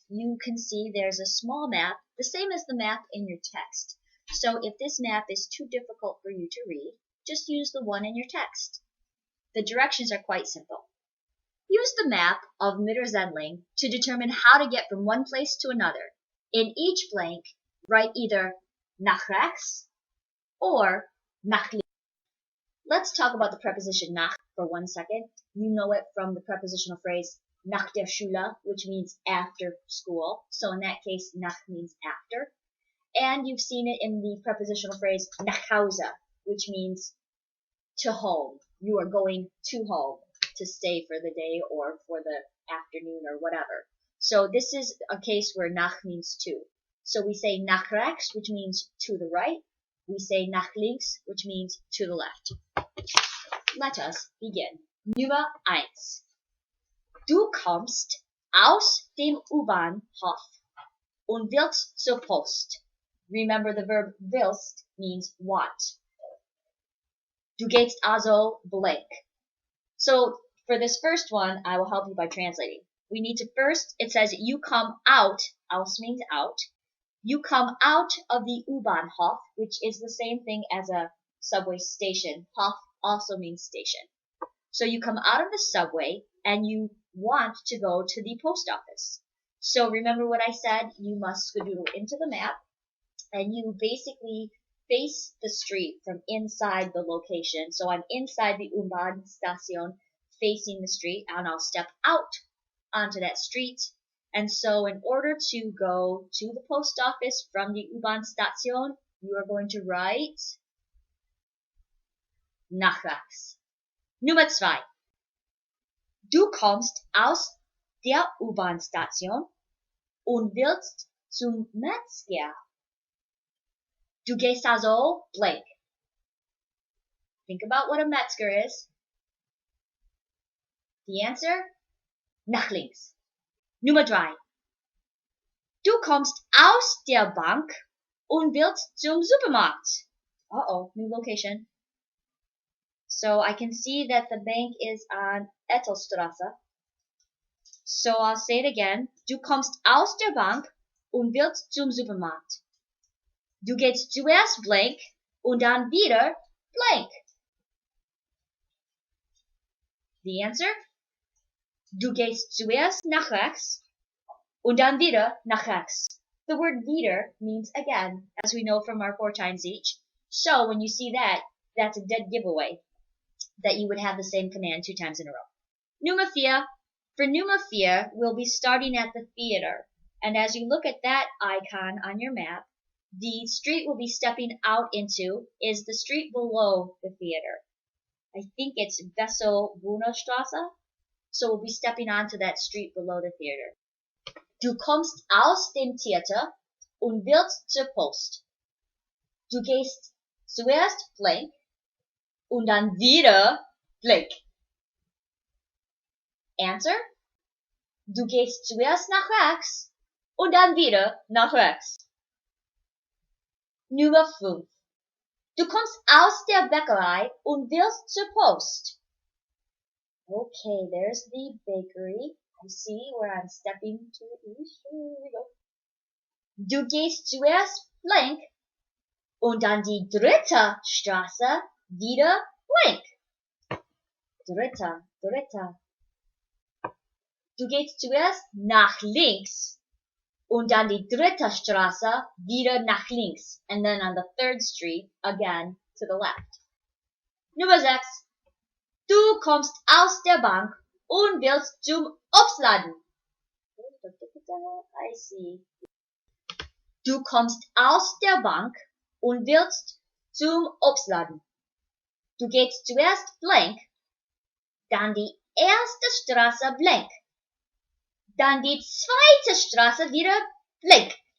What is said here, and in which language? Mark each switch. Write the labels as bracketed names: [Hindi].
[English] You can see there's a small map, the same as the map in your text. So if this map is too difficult for you to read, just use the one in your text. The directions are quite simple. Use the map of Mitterzendling to determine how to get from one place to another. In each blank, write either [German] nach rechts [English] or [German] nach links. [English] Let's talk about the preposition nach for 1 second. You know it from the prepositional phrase [German] nach der Schule, [English] which means after school. So in that case, nach means after. And you've seen it in the prepositional phrase [German] nach Hause, [English] which means to home. You are going to home to stay for the day or for the afternoon or whatever. So this is a case where nach means to. So we say [German] nach rechts, [English] which means to the right. We say [German] nach links, [English] which means to the left. Let us begin. [German] Nummer 1. Du kommst aus dem U-Bahnhof und willst zur Post. [English] Remember the verb willst means want. [German] Du gehst also blank. [English] So for this first one, I will help you by translating. We need to first, it says you come out, aus means out. You come out of the U-Bahnhof, which is the same thing as a subway station. Hof also means station. So you come out of the subway and you want to go to the post office. So remember what I said, you must skedoodle into the map and you basically face the street from inside the location. So I'm inside the U-Bahn station facing the street and I'll step out onto that street. And so in order to go to the post office from the U-Bahn station, you are going to write [German] nach rechts. [English] Nummer 2. [German] Du kommst aus der U-Bahn-Station und willst zum Metzger. Du gehst also blank. [English] Think about what a Metzger is. The answer? [German] Nach links. Nummer 3. Du kommst aus der Bank und willst zum Supermarkt. [English] Uh-oh, new location. So I can see that the bank is on Ettelstraße. So I'll say it again. [German] Du kommst aus der Bank und willst zum Supermarkt. Du gehst zuerst blank und dann wieder blank. [English] The answer? [German] Du gehst zuerst nach rechts und dann wieder nach rechts. [English] The word wieder means again, as we know from our 4 times each. So when you see that, that's a dead giveaway that you would have the same command 2 times in a row. [German] Nummer 4. [English] For Nummer 4, we'll be starting at the theater. And as you look at that icon on your map, the street we'll be stepping out into is the street below the theater. I think it's Wessel-Brunnerstraße. So we'll be stepping onto that street below the theater. [German] Du kommst aus dem Theater und willst zur Post. Du gehst zuerst blank und dann wieder blank. [English] Answer? [German] Du gehst zuerst nach rechts und dann wieder nach rechts. Nummer 5. Du kommst aus der Bäckerei und willst zur Post. [English] Okay, there's the bakery. I see where I'm stepping to. Here we go. [German] Du gehst zuerst blank und dann die dritte Straße wieder blank. Dritte. Du gehst zuerst nach links und dann die dritte Straße wieder nach links. [English] And then on the third street, again, to the left. [German] Nummer 6. Du kommst aus der Bank und willst zum Obstladen. [English] I see. [German] Du kommst aus der Bank und willst zum Obstladen. Du gehst zuerst blank, dann die erste Straße blank, dann die zweite Straße wieder blank.